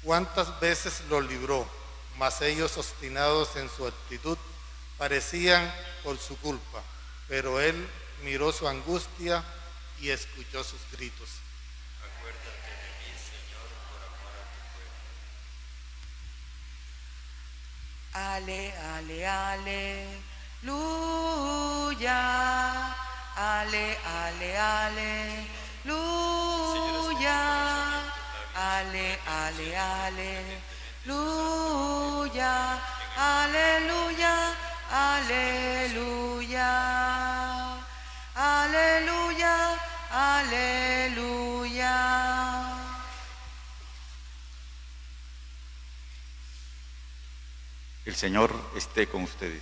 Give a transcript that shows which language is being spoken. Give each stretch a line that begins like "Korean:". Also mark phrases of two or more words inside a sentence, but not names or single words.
Spanish: ¿Cuántas veces los libró? Mas ellos, obstinados en su actitud, parecían por su culpa, pero él miró su angustia y escuchó sus gritos. Acuérdate de mí, Señor, por amor a tu pueblo. Ale, ale, aleluya. Ale, ale, aleluya. Ale, ale, aleluya. Aleluya, aleluya. Aleluya, aleluya. El Señor esté con ustedes.